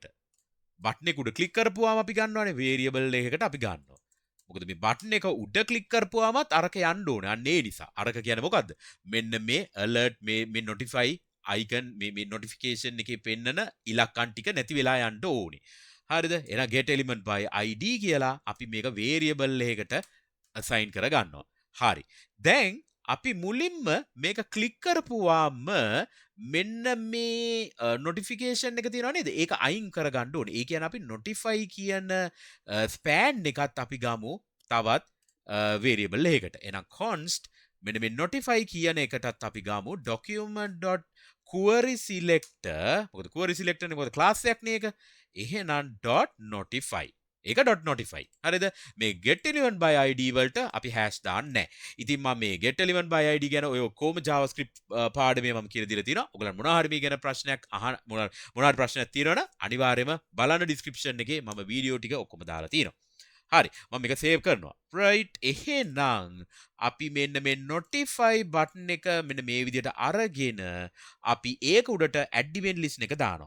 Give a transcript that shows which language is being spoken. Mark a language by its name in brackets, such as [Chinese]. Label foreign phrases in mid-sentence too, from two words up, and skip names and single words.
[Sinhala] button එක උඩ click කරපුවාම අපි ගන්නවානේ variable එකකට අපි ගන්නවා. මොකද මේ බටන් එක උඩ ක්ලික් කරපුවාමත් අරක යන්න ඕනේ. අන්න ඒ නිසා. අරක කියන්නේ මොකද්ද? මෙන්න මේ alert මේ [English] notify icon [Sinhala] මේ notification එකේ පෙන්නන ඉලක්කම් ටික නැති වෙලා යන්න ඕනේ. හරිද? එහෙනම් [English] get element by id [Sinhala] කියලා අපි මේක variable එකකට assign කරගන්නවා. හරි. දැන් අපි මුලින්ම මේක ක්ලික් කරපුවාම මෙන්න මේ notification එක තියෙනවා නේද? ඒක අයින් කරගන්න ඕනේ. ඒ කියන්නේ අපි notify කියන span එකත් අපි ගමු තවත් variable එකකට. එහෙනම් const මෙන්න මේ notify කියන එකටත් අපි ගමු [English] document.query selector. [Sinhala] මොකද [English] query selector [Sinhala] නේ මොකද class එකක් නේ ඒක. එහෙනම් .notify ඒක .notify. හරිද? මේ [English] get element by id [Sinhala] වලට අපි hash දාන්නේ නැහැ. ඉතින් මම මේ [English] get element by id [Sinhala] ගැන ඔය කොහොම JavaScript පාඩමේ මම කියලා දීලා තියෙනවා. ඔයගලන් මොනවා හරි මේ ගැන ප්‍රශ්නයක් මොනවා හරි ප්‍රශ්නයක් තියෙනවනම් අනිවාර්යයෙන්ම බලන්න description එකේ මම වීඩියෝ ටික ඔක්කොම දාලා තියෙනවා. හරි මම මේක සේව් කරනවා. right එහෙනම් අපි මෙන්න මේ [English] notify button [Sinhala] එක මෙන්න මේ විදිහට අරගෙන අපි ඒක උඩට [English] add event list [Sinhala] එක දානවා.